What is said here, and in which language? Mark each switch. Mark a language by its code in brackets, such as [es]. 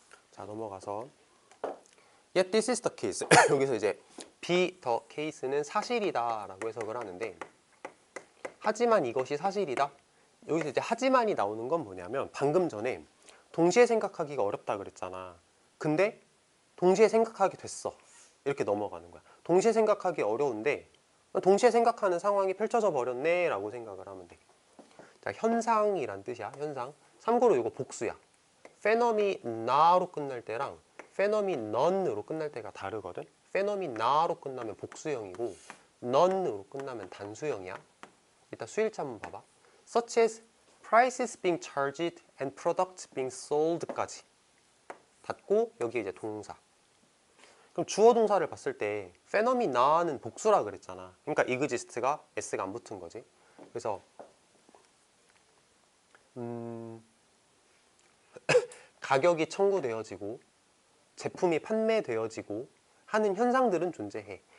[ko] 자, 넘어가서 [en] Yet this is the case. [ko] 여기서 이제 be the case는 사실이다 라고 해석을 하는데 하지만 이것이 사실이다. 여기서 이제 하지만이 나오는 건 뭐냐면 방금 전에 동시에 생각하기가 어렵다 그랬잖아. 근데 동시에 생각하게 됐어. 이렇게 넘어가는 거야. 동시에 생각하기 어려운데 동시에 생각하는 상황이 펼쳐져 버렸네 라고 생각을 하면 돼. 자, 현상이란 뜻이야. 현상. 참고로 이거 복수야. 페노미나로 끝날 때랑 페노미넌으로 끝날 때가 다르거든. 페노미나로 끝나면 복수형이고 넌으로 끝나면 단수형이야. 이따 수일차 한번 봐봐. [en] Such as prices being charged and products being sold까지 [ko] 닫고 여기 이제 동사. 그럼 주어 동사를 봤을 때 페노미나는 복수라 그랬잖아. 그러니까 exist가 s가 안 붙은 거지. 그래서 가격이 청구되어지고 제품이 판매되어지고 하는 현상들은 존재해.